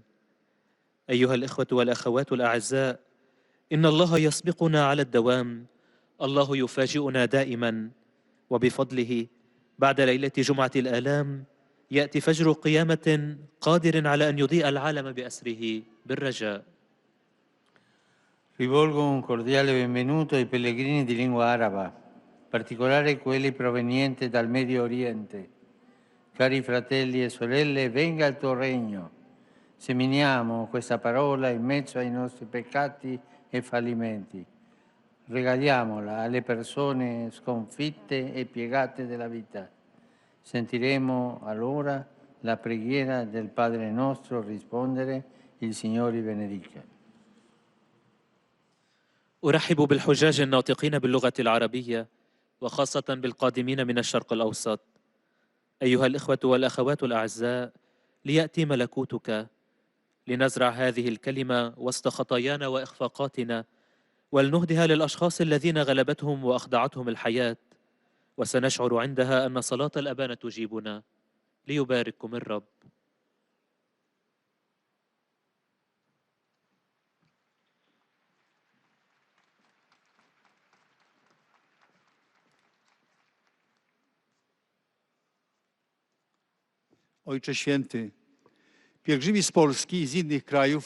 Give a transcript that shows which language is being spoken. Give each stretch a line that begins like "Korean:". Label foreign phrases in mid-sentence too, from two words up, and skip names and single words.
Arabic: أيها الإخوة والأخوات الأعزاء، إن الله يسبقنا على الدوام. الله يفاجئنا دائما، وبفضله بعد ليلة جمعة الآلام يأتي فجر قيامة قادر على أن يضيء العالم بأسره بالرجاء.
Italian: Rivolgo un cordiale benvenuto ai pellegrini di lingua araba, in particolare quelli provenienti dal Medio Oriente. Cari fratelli e sorelle, venga il tuo regno. Seminiamo questa parola in mezzo ai nostri peccati e fallimenti. Regaliamola alle persone sconfitte e piegate della vita. Sentiremo allora la preghiera del Padre nostro rispondere: il Signore benedica.
Arabic: أرحب بالحجاج الناطقين باللغة العربية، وخاصة بالقادمين من الشرق الأوسط. أيها الإخوة والأخوات الأعزاء، ليأتي ملكوتك. لنزرع هذه الكلمة وسط خطايانا وإخفاقاتنا، ولنهدها للأشخاص الذين غلبتهم وأخضعتهم الحياة، وسنشعر عندها أن صلاة الأبانة تجيبنا. ليبارككم الرب.
Polish: Ojcze Święty, pielgrzymi z Polski i z innych krajów